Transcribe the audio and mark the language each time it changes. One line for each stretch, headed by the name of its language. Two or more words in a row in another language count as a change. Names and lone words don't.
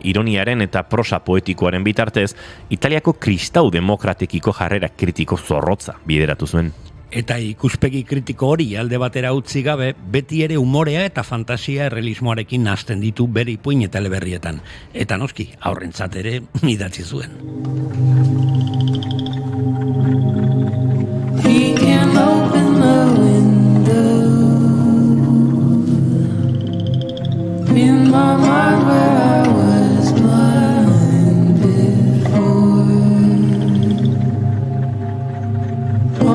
Basque: Ironiaren eta prosa poetikoaren bitartez, Italiako kristau demokratekiko jarrera kritiko zorrotza bideratu zuen. Eta ikuspegi kritiko hori alde batera utzi gabe, beti ere umorea eta fantasia errealismoarekin nazten ditu bere ipuin eta eleberrietan. Eta noski, aurrentzat ere idatzi zuen.
English: He can open the window in my mind where I was blind before.